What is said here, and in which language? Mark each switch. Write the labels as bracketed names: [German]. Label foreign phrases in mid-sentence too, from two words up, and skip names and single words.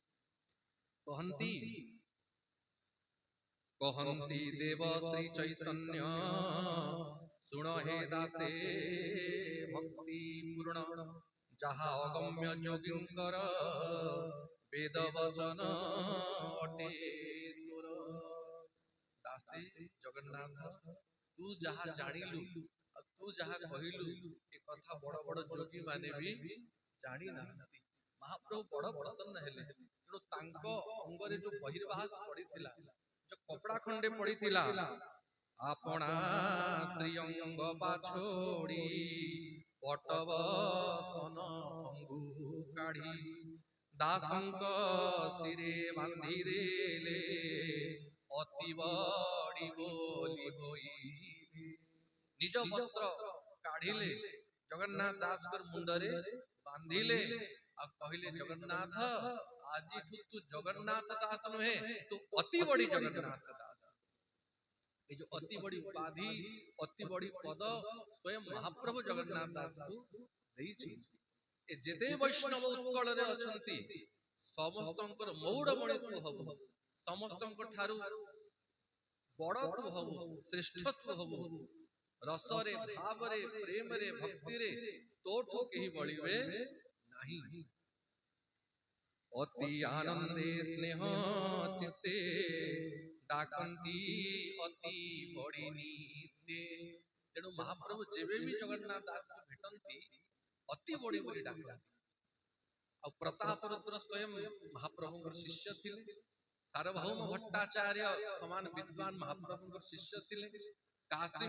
[Odia] କହନ୍ତି ଦେବ ଶ୍ରୀ ଚୈତନ୍ୟ ଶୁଣ ହେ ଦାସେ ଭକ୍ତି ପୂର୍ଣ୍ଣ ଯାହା ଅଗମ୍ୟ ଯୋଗୀଙ୍କର ବେଦ ବଚନ ଅଟେ ଦାସେ ଜଗନ୍ନାଥ ତୁ ଯାହା ଜାଣିଲୁ ତୁ ଯାହା କହିଲୁ ଏ କଥା ବଡ଼ ବଡ଼ ଯୋଗୀ ମାନେ ଭି ଜାଣି ନାହାନ୍ତି ମହାପ୍ରଭୁ ବଡ଼ ପ୍ରସନ୍ନ ହେଲେ ତେଣୁ ତାଙ୍କୁ ଅଙ୍ଗରେ ଯୋ ବହିର୍ବାସ ପଡ଼ିଥିଲା ଯୋ କପଡ଼ା ଖଣ୍ଡେ ପଡ଼ିଥିଲା ଆପଣା ଶ୍ରୀଅଙ୍ଗ ପାଛୋଡ଼ି ପଟବସନ ଅଙ୍ଗୁ କାଢ଼ି ଦାସଙ୍କ ଶିରେ ବାନ୍ଧି ରେଲେ ଅତି ବଡ଼ି ବୋଲି ହୋଇ ନିଜ ବସ୍ତ୍ର କାଢ଼ିଲେ ଜଗନ୍ନାଥ ଦାସ କର ମୁଣ୍ଡରେ ବାନ୍ଧିଲେ ଆ କହିଲେ ଜଗନ୍ନାଥ ଆଜି ତୁ ଜଗନ୍ନାଥ ଦାସ ନୁହେଁ ତୁ ଅତି ବଡ଼ି ଜଗନ୍ନାଥ ଦାସ ଯେ ଯୋ ଅତି ବଡ଼ି ଉପାଧି ଅତି ବଡ଼ି ପଦ ସ୍ୱୟଂ ମହାପ୍ରଭୁ ଜଗନ୍ନାଥ ଦାସ କୁ ଦେଇଛି ଏ ଯେତେ ବୈଷ୍ଣବ ଉତ୍କଳ ରେ ଅଛନ୍ତି ସମସ୍ତଙ୍କର ମଉଡ଼ମଣି ହେବୁ ସମସ୍ତଙ୍କର ଠାରୁ ବଡ଼ ହେବୁ ଶ୍ରେଷ୍ଠତ୍ୱ ହେବୁ ରସ ରେ ଭାବ ରେ ପ୍ରେମ ରେ ଭକ୍ତି ରେ ତୋଠୁ କେହି ବଳିବେ ନାହିଁ ଅତି ଆନନ୍ଦେ ସ୍ନେହ ଚିତ୍ତେ ଡାକନ୍ତି ଅତି ବଡ଼ି ନୀତେ ତେଣୁ ମହାପ୍ରଭୁ ଯେବେ ଭି ଜଗନ୍ନାଥ ଦାସ କୁ ଭେଟନ୍ତି ଅତି ବଡ଼ି ବୋଲି ଡାକନ୍ତି ଆ ପ୍ରତାପ ରୁଦ୍ର ସ୍ୱୟଂ ମହାପ୍ରଭୁ ଶିଷ୍ୟ ଥିଲେ ସାର୍ବଭୌମ ଭଟ୍ଟାଚାର୍ଯ୍ୟ ସମାନ ବିଦ୍ୱାନ ମହାପ୍ରଭୁ ଶିଷ୍ୟ ଥିଲେ କାଶୀ